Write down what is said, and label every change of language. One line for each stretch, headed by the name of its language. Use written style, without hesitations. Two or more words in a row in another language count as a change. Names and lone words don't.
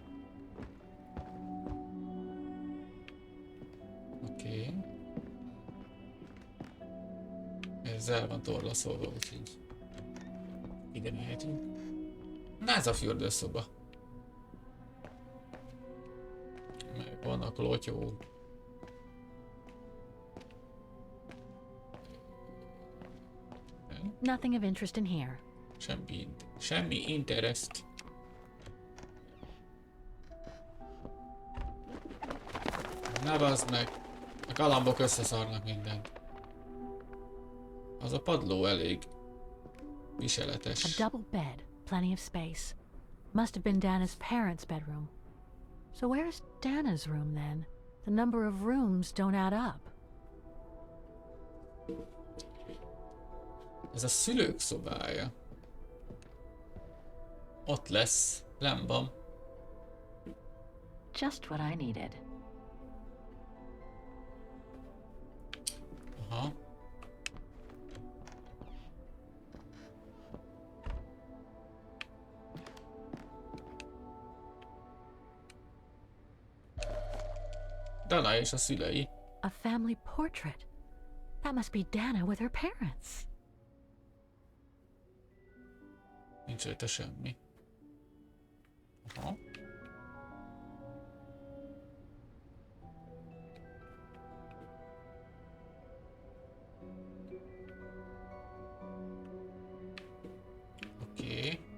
Hungarian: Oké. Ez el van torlaszolva, úgyhogy ide mehetünk. Na, ez a fürdőszoba. Meg vannak lotyó.
English: Nothing of interest in here.
Hungarian: Semmi interest. Ne bazd meg! A galambok összeszarnak mindent. Az a padló elég viseletes.
English: A double bed, plenty of space. Must have been Dana's parents' bedroom. So where's Dana's room then? The number of rooms don't add up.
Hungarian: Ez a szülők szobája. Ott lesz, nem van.
English: Just what I needed. Aha.
Hungarian: Dana és a szülei.
English: A family portrait. That must be Dana with her parents.
Hungarian: Nincs rajta semmi. Aha. Oké.